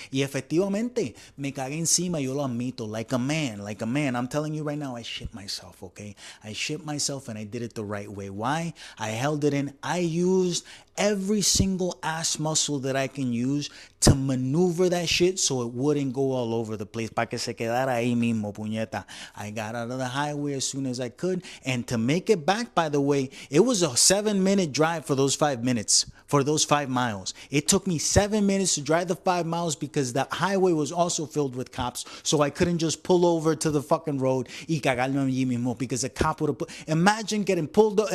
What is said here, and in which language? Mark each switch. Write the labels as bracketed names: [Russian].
[Spanish] Y efectivamente, me cagué encima, yo lo admito, [English] like a man. I'm telling you right now, I shit myself, okay? I shit myself, and I did it the right way. Why? I held it in. I used every single ass muscle that I can use to maneuver that shit so it wouldn't go all over the place. [Spanish] Pa' que se quedara ahí mismo, puñeta. [English] I got out of the highway as soon as I could. And to make it back, by the way, it was a 7-minute drive for those 5 minutes. For those 5 miles. It took me 7 minutes to drive the 5 miles because the highway was also filled with cops. So I couldn't just pull over to the fucking road [Spanish] y cagarme allí mismo [English] because a cop would have Imagine getting pulled over.